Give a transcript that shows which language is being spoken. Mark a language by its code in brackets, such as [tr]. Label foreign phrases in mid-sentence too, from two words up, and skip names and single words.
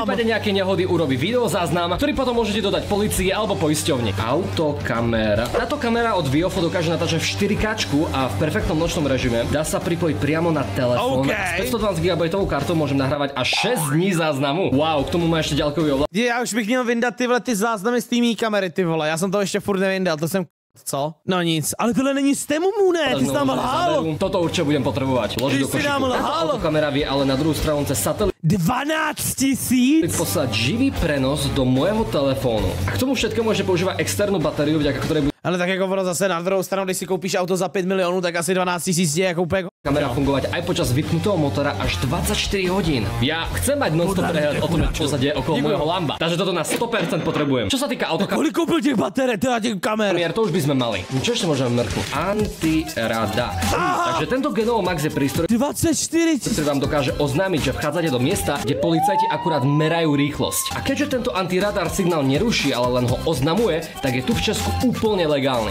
[sk] V prípade nejakej nehody urobí videozáznam, ktorý potom môžete dodať policii alebo poisťovni. Autokamera. Táto kamera od Viofo dokáže natáčať v 4K a v perfektnom nočnom režime. Dá sa pripojiť priamo na telefón. S 512 GB kartou môžem nahrávať až 6 dní záznamu. Wow, k tomu má ešte ďalkový ovládač. [cs] Já už bych měl vyndat ty záznamy z té mý kamery, ty vole. Já jsem to ještě furt nevyndal, to jsem... Co? No nic, ale tohle není z tému, ne, ty jsi nám lhal. [sk] Toto určite budem potrebovať. Ložiť do košíku. Táto autokamera vie ale na druhú stranu cez satelit 12 000? poslať živý prenos do môjho telefónu. A k tomu všetkému môže používať externú batériu, vďaka ktorej bude [cs] ale tak jako ono zase na druhou stranu, když si koupíš auto za 5 milionů, tak asi 12 000 je jako úplně... [sk] Kamera fungovať aj počas vypnutého motora až 24 hodín. Ja chcem mať non-stop prehľad o tom, čo sa deje okolo môjho Lamba. Takže toto na 100% potrebujem. Čo sa týka autokamery, [cs] kolik koupil těch baterek, teda těch kamer? [sk] to už by sme mali. Čo ešte môžeme mrknúť? Antirada. Takže tento Genovo Max je prístroj, 24 000. ktorý vám dokáže oznámiť, že vchádzate do miesta, kde policajti akurát merajú rýchlosť. A keďže tento antiradar signál neruší, ale len ho oznamuje, tak je tu v Česku úplne legálny.